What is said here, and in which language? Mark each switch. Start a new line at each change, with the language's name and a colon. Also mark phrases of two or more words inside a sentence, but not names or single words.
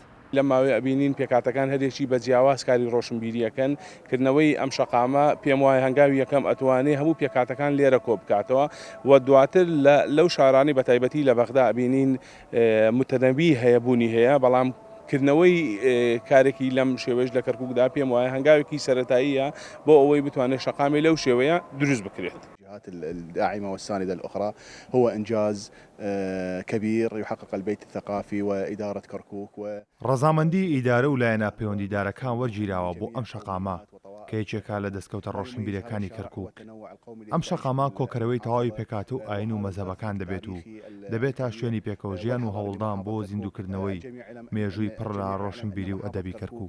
Central Kurdish: لە ماوەی ئەبینین پێکاتەکان هەرێکی بە جیاواز کاری ڕۆشنبیریەکەن کردنەوەی ئەم شەقامە پێم وایە هەنگاوی یەکەم ئەتوانێت هەموو پێکاتەکان لێرە کۆ بکاتەوە و دواتر لەو شارانی بە تایبەتی لە بەغدا ئەبینین متەنەوی هەیەبوونی هەیە، بەڵام کردنەوەی کارێکی لەم شێوەیەش لە کەرکووکدا پێم وایە هەنگاوێکی سەرەتاییە بۆ ئەوەی بتوانێت شەقامی لەو شێوەیە دروست بکرێت.
Arabic: الجهات الداعمة والساندة الأخرى هو إنجاز كبير يحقق البيت الثقافي وإدارة كركوك
Central Kurdish: ڕەزامەندی ئیدارە و لایەنە پەیوەندیدارەکان وەرگیراوە بۆ ئەم شەقامە کە یەکێکە لە دەستکەوتە ڕۆشنبیرەکانی کەرکووک. ئەم شەقامە کۆکەرەوەی تەواوی پێکات و ئاین و مەزەبەکان دەبێت و دەبێتە شوێنی پێکەوەژیان و هەوڵدان بۆ زیندووکردنەوەی مێژووی پڕ لە ڕۆشنبیری و ئەدەبی کەرکووک.